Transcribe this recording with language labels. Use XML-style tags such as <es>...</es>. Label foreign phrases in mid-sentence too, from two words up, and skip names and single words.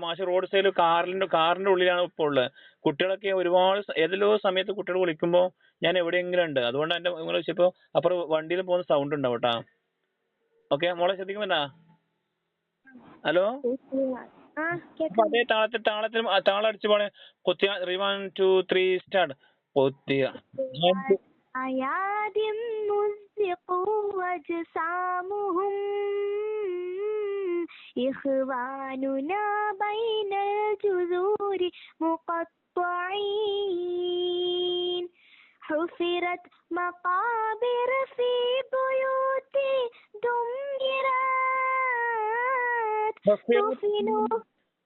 <ml>മാഷ് റോഡ് സൈഡിൽ കാറിന്റെ ഉള്ളിലാണ് ഇപ്പോൾ ഉള്ളത്. കുട്ടികളൊക്കെ ഒരുപാട് ഏതെല്ലോ സമയത്ത് കുട്ടികൾ വിളിക്കുമ്പോൾ ഞാൻ എവിടെയെങ്കിലും ഉണ്ട്. അതുകൊണ്ട് എന്റെ നിങ്ങൾ വിളിച്ചപ്പോ അപ്പുറം വണ്ടിയിൽ പോകുന്ന സൗണ്ട് ഉണ്ടാവും കേട്ടാ. ഓക്കെ, മോളെ ശ്രദ്ധിക്കുന്നുണ്ടാ? ഹലോ, അതേ താളത്തിൽ താളം അടിച്ചു പോണേ. 1 2 3 സ്റ്റാർട്ട്.</ml> <ar>أياد مزقوا أجسامهم إخواننا بين الجذور مقطعين حفرت مقابر في بيوت دمرت</ar>